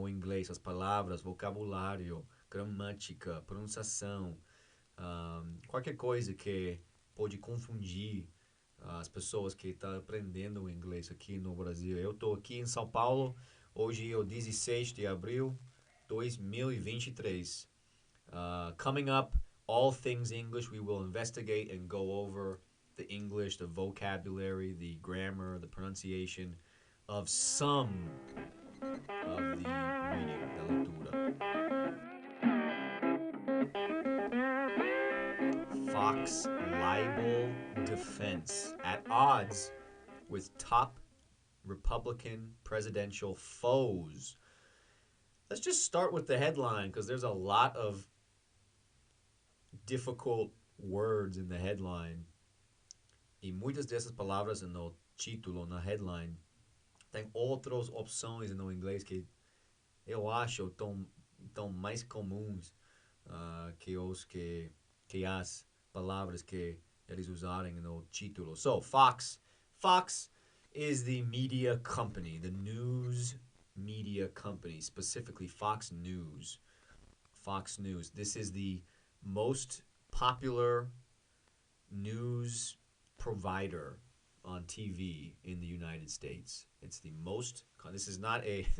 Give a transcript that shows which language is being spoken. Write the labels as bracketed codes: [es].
[pt] O inglês, as palavras, vocabulário, gramática, pronunciação, qualquer coisa que pode confundir as pessoas que estão aprendendo o inglês aqui no Brasil. Eu estou aqui em São Paulo, hoje é o 16 de abril de 2023. [en] Coming up, all things English, we will investigate and go over the English, the vocabulary, the grammar, the pronunciation of some of the reading, [pt] da leitura. [en] Fox libel defense at odds with top Republican presidential foes. Let's just start with the headline because there's a lot of difficult words in the headline. [pt] E muitas dessas palavras no título, na headline, tem outras opções no inglês que eu acho tão mais comuns que as palavras que eles usarem no título. [en] So, Fox is the media company, the news media company, specifically Fox News. Fox News. This is the most popular news provider on TV in the United States. It's the most. This is not a.